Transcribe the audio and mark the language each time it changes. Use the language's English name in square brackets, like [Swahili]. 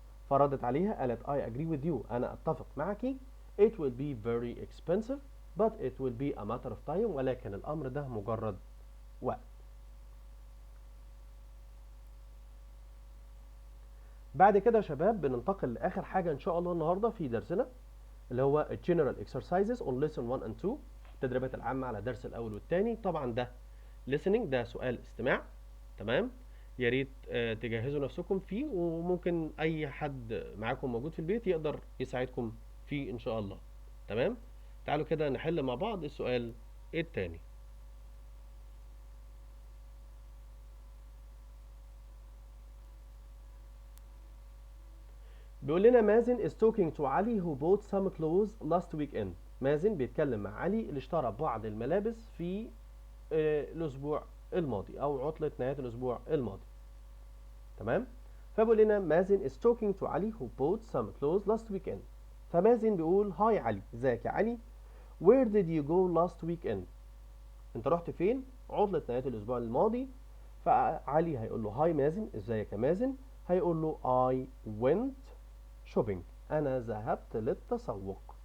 [Arabic] فردت عليها قالت [English] I agree with you، [Arabic] أنا أتفق معك. [English] it will be very expensive but it will be a matter of time، [Arabic] ولكن الأمر ده مجرد وقت. بعد كده يا شباب بننتقل لآخر حاجة إن شاء الله النهاردة في درسنا، اللي هو [English] general exercises on lesson 1 and 2، [Arabic] التدريبات العامة على درس الأول والثاني. طبعا ده listening ده سؤال استماع. تمام، يا ريت تجهزوا نفسكم فيه، وممكن اي حد معاكم موجود في البيت يقدر يساعدكم فيه ان شاء الله. تمام، تعالوا كده نحل مع بعض السؤال التاني. بيقول لنا [English] مازن is talking to علي who bought some clothes last weekend. [Arabic] مازن بيتكلم مع علي اللي اشترى بعض الملابس في الاسبوع الماضي او عطلة نهاية الاسبوع الماضي. تمام، فبيقول لنا [English] مازن is talking to علي who bought some clothes last weekend. [Arabic] فمازن بيقول هاي علي، ازيك يا علي؟ [English] where did you go last weekend؟ [Arabic] انت رحت فين عطلة نهاية الاسبوع الماضي؟ فعلي هيقول له هاي مازن، ازيك يا مازن؟ هيقول له [English] I went shopping، [Arabic] انا ذهبت للتسوق.